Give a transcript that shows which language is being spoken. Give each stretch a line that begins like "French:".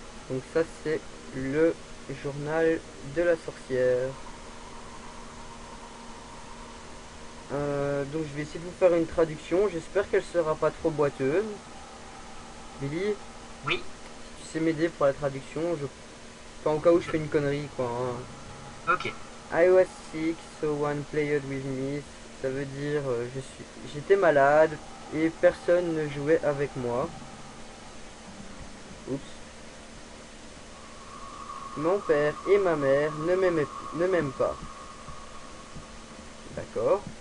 French: Donc ça c'est le journal de la sorcière. Donc je vais essayer de vous faire une traduction. J'espère qu'elle sera pas trop boiteuse. Billy, Oui. si tu sais m'aider pour la traduction, enfin, au cas où je fais une connerie quoi, hein. Ok.
English: I was sick, so one played with me.
French: Ça veut dire j'étais malade et personne ne jouait avec moi. Oups. Mon père et ma mère ne m'aiment pas. D'accord.